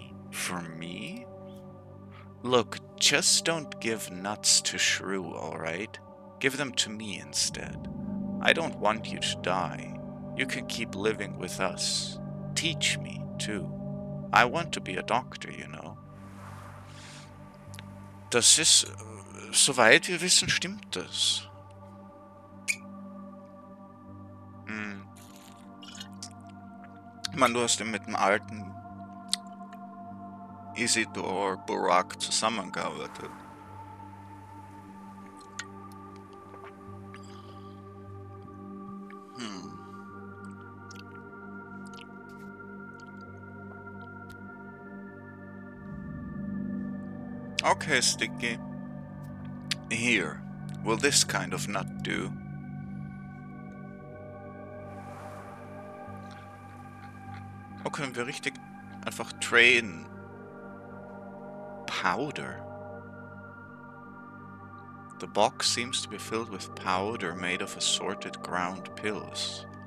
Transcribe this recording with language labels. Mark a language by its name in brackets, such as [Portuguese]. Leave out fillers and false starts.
[English] For me? Look, just don't give nuts to Shrew, alright? Give them to me instead. I don't want you to die. You can keep living with us. Teach me, too. I want to be a doctor, you know. [German] Das ist, soweit wir wissen, stimmt das. Ich meine, du hast ja mit dem alten Isidor Burak zusammengearbeitet. [English] Okay, Sticky. Here, will this kind of nut do? [German] Oh, können wir richtig einfach traden? [English] Powder. The box seems to be filled with powder made of assorted ground pills.